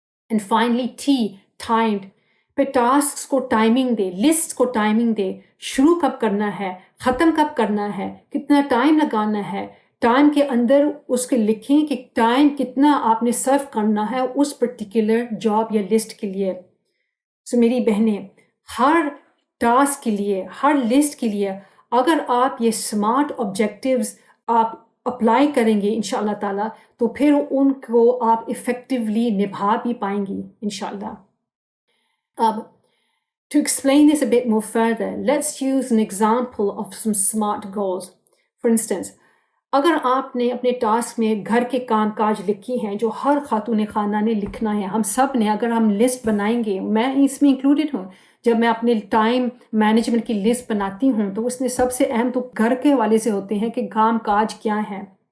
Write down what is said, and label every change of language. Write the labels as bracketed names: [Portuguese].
[Urdu] And finally timed, پہ task کو timing دے, list کو ٹائمنگ دے, شروع کب کرنا ہے, ختم کب کرنا ہے, کتنا ٹائم لگانا ہے, ٹائم کے اندر اس کے لکھیں کہ ٹائم کتنا آپ نے سرو کرنا ہے اس پرٹیکولر جاب یا لسٹ کے لیے. سو میری بہنیں, ہر ٹاسک کے لیے, ہر لسٹ کے لیے اگر آپ یہ سمارٹ آبجیکٹیوز آپ اپلائی کریں گے انشاءاللہ تعالیٰ, تو پھر ان کو آپ ایفیکٹولی نبھا بھی پائیں گی انشاءاللہ. [English] اب to explain this a bit more further, let's use an example of some smart goals. For instance, [Urdu] اگر آپ نے اپنے ٹاسک میں گھر کے کام کاج لکھی ہیں جو ہر خاتون خانہ نے لکھنا ہے, ہم سب نے, اگر ہم لسٹ بنائیں گے, میں اس میں انکلوڈڈ ہوں, جب میں اپنے ٹائم مینجمنٹ کی لسٹ بناتی ہوں تو اس میں سب سے اہم تو گھر کے حوالے سے ہوتے ہیں کہ کام کاج کیا ہے.